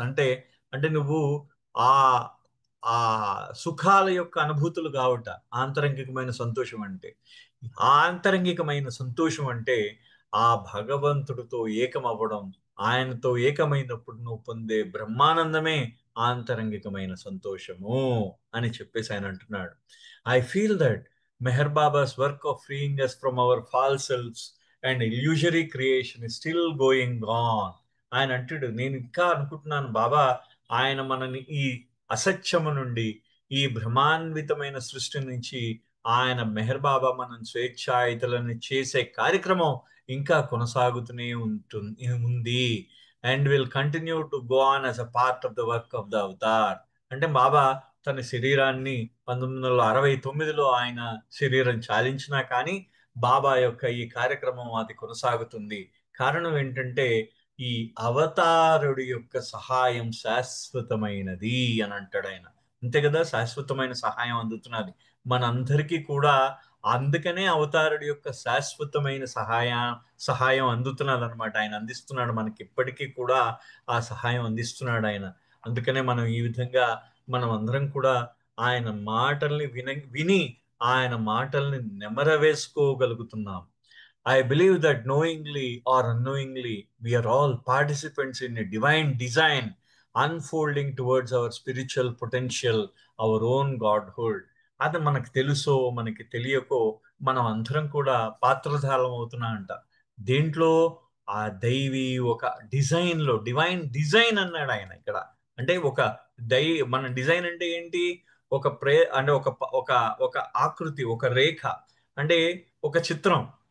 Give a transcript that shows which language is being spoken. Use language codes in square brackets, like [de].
[te] అంటే నువ్వు ఆ ఆ సుఖాల యొక్క అనుభూతులు కావట ఆంతరంగికమైన సంతోషం అంటే. ఆంతరంగికమైన సంతోషం అంటే ఆ భగవంతుడితో ఏకమవ్వడం, ఆయనతో ఏకమైనప్పుడు నువ్వు పొందే బ్రహ్మానందమే ఆంతరంగికమైన సంతోషము అని చెప్పేసి ఆయన అంటున్నాడు. [en] I feel that Meher Baba's work of freeing us from our false selves and illusory creation is still going on. [te] ఆయన అంటాడు, నేను ఇంకా అనుకుంటున్నాను బాబా ఆయన మనని ఈ అసత్యము నుండి, ఈ భ్రమాన్వితమైన సృష్టి నుంచి ఆయన మెహర్ బాబా మనం స్వేచ్ఛాయుతులను చేసే కార్యక్రమం ఇంకా కొనసాగుతూనే ఉంది [en] And will continue to go on as a part of the work of the avatar. [te] అంటే బాబా తన శరీరాన్ని 1969లో ఆయన శరీరం చాలించినా కానీ బాబా యొక్క ఈ కార్యక్రమం అది కొనసాగుతుంది. కారణం ఏంటంటే ఈ అవతారుడి యొక్క సహాయం శాశ్వతమైనది అని అంటాడు ఆయన. అంతే కదా, శాశ్వతమైన సహాయం అందుతున్నది మనందరికీ కూడా. అందుకనే అవతారుడి యొక్క శాశ్వతమైన సహాయం అందుతున్నది అనమాట. ఆయన అందిస్తున్నాడు మనకి, ఇప్పటికీ కూడా ఆ సహాయం అందిస్తున్నాడు ఆయన. అందుకనే మనం ఈ విధంగా మనం అందరం కూడా ఆయన మాటల్ని విని ఆయన మాటల్ని నెమరవేసుకోగలుగుతున్నాం. [en] I believe that knowingly or unknowingly, we are all participants in a divine design unfolding towards our spiritual potential, our own godhood. [te] అది మనకు తెలుసో మనకి తెలియకో మనం అందరం కూడా పాత్రధారం అవుతున్నా అంట. దేంట్లో? ఆ దైవీ ఒక డివైన్ డిజైన్ అన్నాడు ఆయన ఇక్కడ. అంటే మన డిజైన్ అంటే ఏంటి? అంటే ఒక ఆకృతి, ఒక రేఖ, అంటే ఒక చిత్రం.